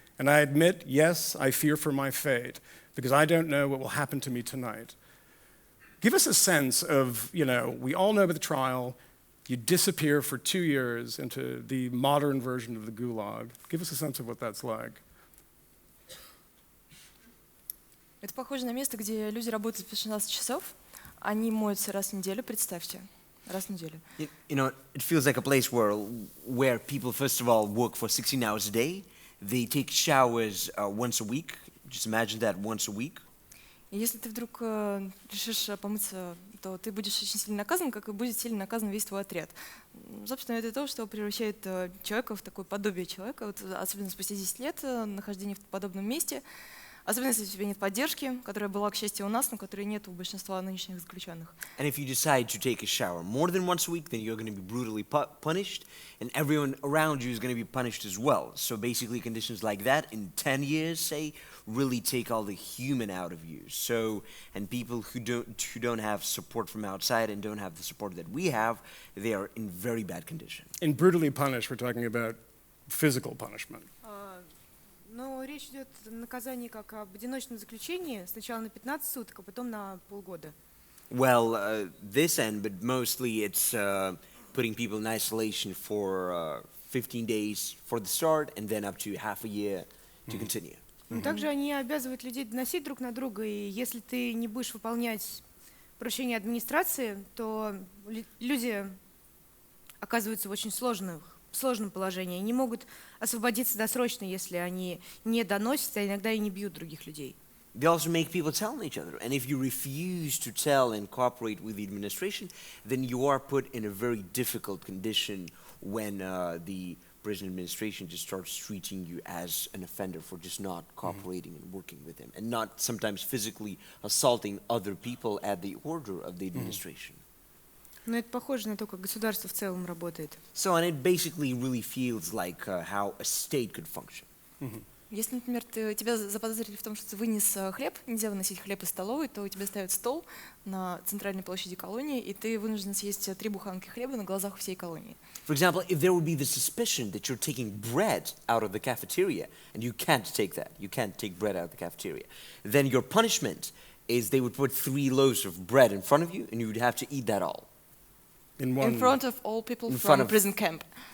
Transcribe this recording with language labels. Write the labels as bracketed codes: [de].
[en] And I admit, yes, I fear for my fate, because I don't know what will happen to me tonight. Give us a sense of, we all know about the trial. You disappear for 2 years into the modern version of the Gulag. Give us a sense of what that's like. [ru] Это похоже на место, где люди работают по 16 часов, они моются раз в неделю, представьте. Раз в неделю. [en] It feels like a place where people, first of all, work for 16 hours a day. They take showers once a week. Just imagine that, once a week. [ru] И если ты вдруг решишь помыться, то ты будешь очень сильно наказан, как и будет сильно наказан весь твой отряд. Собственно, это то, что превращает человека в такое подобие человека, особенно спустя 10 лет нахождения в подобном месте. Особенно если у тебя нет поддержки, которая была, к счастью, у нас, но которой нет у большинства нынешних заключенных. [en] And if you decide to take a shower more than once a week, then you're going to be brutally punished, and everyone around you is going to be punished as well. So basically, conditions like that in 10 years, say, really take all the human out of you. So, and people who don't have support from outside and don't have the support that we have, they are in very bad condition. In brutally punished, we're talking about physical punishment. [ru] Но речь идет о наказании как об одиночном заключении, сначала на 15 суток, а потом на полгода. [en] Well, this end, but mostly it's putting people in isolation for 15 days for the start, and then up to half a year to continue. [ru] Также они обязывают людей доносить друг на друга, и если ты не будешь выполнять поручения администрации, то люди оказываются в очень сложном положении. Они могут освободиться досрочно, если они не доносят, а иногда и не бьют других людей. [en] They also make people tell each other, and if you refuse to tell and cooperate with the administration, then you are put in a very difficult condition when the prison administration just starts treating you as an offender for just not cooperating and working with them, and not sometimes physically assaulting other people at the order of the administration. [ru] Но это похоже на то, как государство в целом работает. [en] So, and it basically really feels like how a state could function. [ru] Если, например, тебя заподозрили в том, что ты вынес хлеб, нельзя выносить хлеб из столовой, то у тебя ставят стол на центральной площади колонии, и ты вынужден съесть 3 буханки хлеба на глазах всей колонии. [en] For example, if there would be the suspicion that you're taking bread out of the cafeteria, and you can't take that, you can't take bread out of the cafeteria, then your punishment is they would put 3 loaves of bread in front of you, and you would have to eat that all. In front of all people from a prison camp.